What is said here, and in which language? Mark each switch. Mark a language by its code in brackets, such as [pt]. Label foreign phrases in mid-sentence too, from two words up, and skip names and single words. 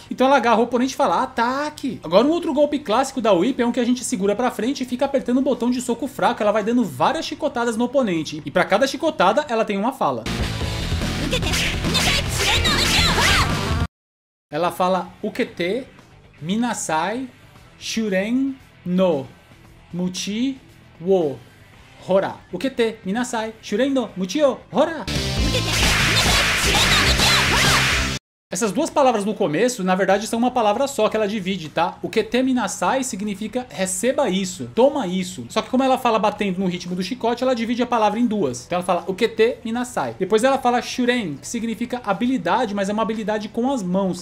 [pt] Então ela agarra o oponente e fala ataque. Agora um outro golpe clássico da Whip é um que a gente segura pra frente e fica apertando o botão de soco fraco. Ela vai dando várias chicotadas no oponente. E pra cada chicotada ela tem uma fala. Ela fala [ja] 受けて、みなさい、修練 の、鞭 を. [pt] Hora. [ja] 受けて、みなさい、修練 の、鞭 を, ほら. [pt] Essas duas palavras no começo, na verdade, são uma palavra só que ela divide, tá? O [ja] 受けて みなさい [pt] significa receba isso, toma isso. Só que como ela fala batendo no ritmo do chicote, ela divide a palavra em duas. Então ela fala [ja] 受けて みなさい. [pt] Depois ela fala shuren, que significa habilidade, mas é uma habilidade com as mãos.